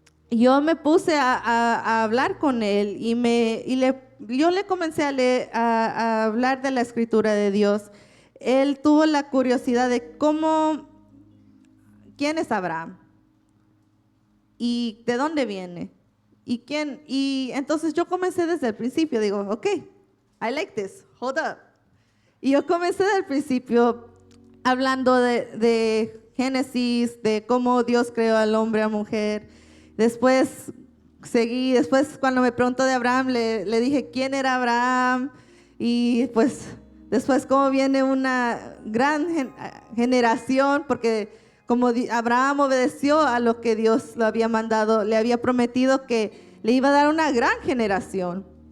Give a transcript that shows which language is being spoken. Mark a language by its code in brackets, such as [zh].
[es] Yo me puse a hablar con él yo le comencé a hablar de la escritura de Dios. Él tuvo la curiosidad de quién es Abraham y de dónde viene y entonces yo comencé desde el principio. Digo, [en] ok, I like this, hold up. [es] Y yo comencé desde el principio hablando de Génesis, de cómo Dios creó al hombre, a la mujer. Después cuando me preguntó de Abraham, le dije quién era Abraham, y pues después cómo viene una gran generación, porque como Abraham obedeció a lo que Dios lo había mandado, le había prometido que le iba a dar una gran generación.